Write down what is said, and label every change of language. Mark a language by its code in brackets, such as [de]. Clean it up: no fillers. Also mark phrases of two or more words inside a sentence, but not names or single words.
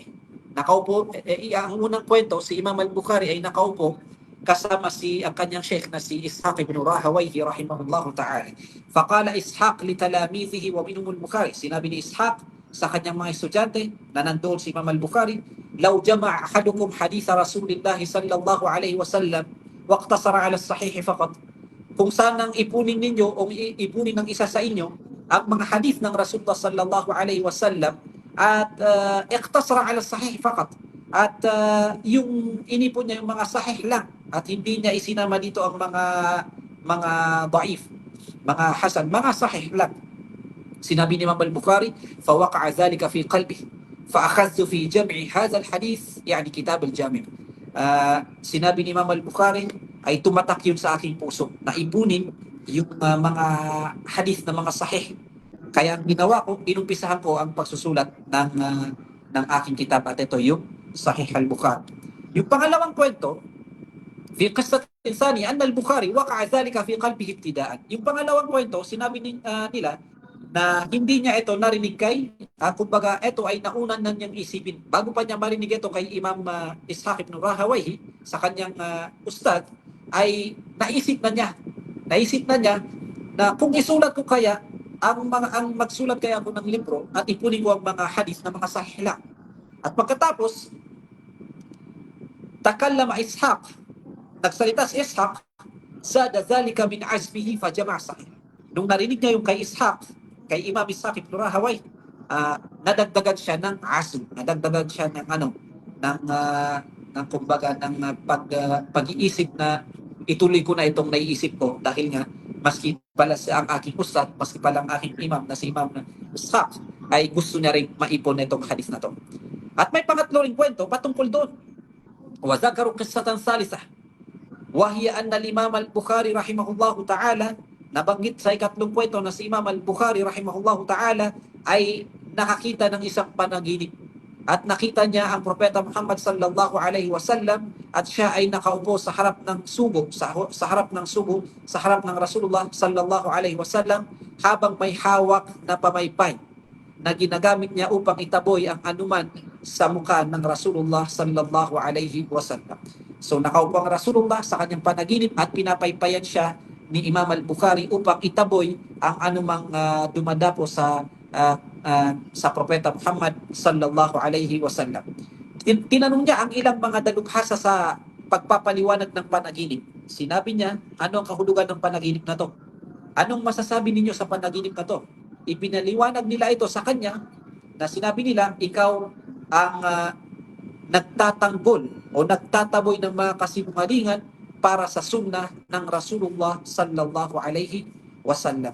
[tl] Nakaupo, ang unang kwento, si Imam al-Bukhari ay nakaupo kasama ang kanyang sheikh na si Ishaq ibn Rahawayh [ar] رحمه الله تعالى. فقال إسحاق لتلاميذه ومنهم البخاري. [tl] Sinabi ni Ishaq sa kanyang mga estudyante na nandoon si Imam al-Bukhari, [ar] لو جمع أحدكم حديث رسول الله صلى الله عليه وسلم واقتصر على الصحيح فقط. [tl] Kung sanang ipunin ninyo o ipunin ng isa sa inyo ang mga hadith ng Rasulullah [ar] صلى الله عليه وسلم [tl] at [ar] اقتصر على صحيح فقط, [tl] at yung inipon niya yung mga sahih lang at hindi niya isinama dito ang mga daif, mga hasan, mga sahih lang. Sinabi ni Imam al-Bukhari, [ar] فوقع ذلك في قلبي فأخذت في جمع هذا الحديث يعني كتاب الجامع'. [tl] Sinabi ni Imam al-Bukhari, ay tumatak yun sa aking puso na ipunin yung mga hadith na mga sahih. Kaya ang ginawa ko, inumpisahan ko ang pagsusulat ng aking kitab at ito yung Sahih al-Bukhari. Yung pangalawang kwento, [ar] في قصة ثانية أن البخاري وقع ذلك في قلبه ابتداء. [tl] Yung pangalawang kwento, sinabi nila na hindi niya ito narinig kay, kumbaga ito ay naunan na niyang isipin. Bago pa niya marinig ito kay Imam Ishaq ibn Rahawayhi, sa kanyang ustad, ay naisip na niya na kung isulat ko kaya, ang magsulat kaya ako ng libro at ipunin ko ang mga hadith na mga sahih lang. At pagkatapos, [ar] تكلم إسحاق, [tl] nagsalita si Ishaq, [ar] زاد ذلك من عزمه فجمع صحيح. [tl] Nung narinig niya yung kay Ishaq, kay Imam Ishaq ibn Rahawayh, nadagdagan siya ng azm, nadagdagan siya ng kumbaga ng pag-iisip na ituloy ko na itong naiisip ko dahil nga maski pala ang aking ustad, maski pala ang aking imam na si Imam Ishaq ay gusto niya rin maipon na itong hadith na to. At may pangatlo ring kwento patungkol doon. [ar] وذكروا قصة ثالثة وهي أن الإمام البخاري رحمه الله تعالى, [tl] nabanggit sa ikatlong kwento na si Imam al-Bukhari [ar] رحمه الله تعالى [tl] ay nakakita ng isang panaginip at nakita niya ang propeta Muhammad [ar] صلى الله عليه وسلم [tl] at siya ay nakaupo sa harap ng sugo, sa harap ng Rasulullah [ar] صلى الله عليه وسلم [tl] habang may hawak na pamaypay na ginagamit niya upang itaboy ang anuman sa mukha ng Rasulullah [ar] صلى الله عليه وسلم. [tl] So nakaupo ang Rasulullah sa kanyang panaginip at pinapaypayan siya ni Imam al-Bukhari upang itaboy ang anumang dumadapo sa propeta Muhammad [ar] صلى الله عليه وسلم. [tl] Tinanong niya ang ilang mga dalubhasa sa pagpapaliwanag ng panaginip. Sinabi niya, ano ang kahulugan ng panaginip na to? Anong masasabi ninyo sa panaginip na to? Ipinaliwanag nila ito sa kanya na sinabi nila, ikaw ang nagtatanggol o nagtataboy ng mga kasinungalingan para sa sunnah ng Rasulullah [ar] صلى الله عليه وسلم.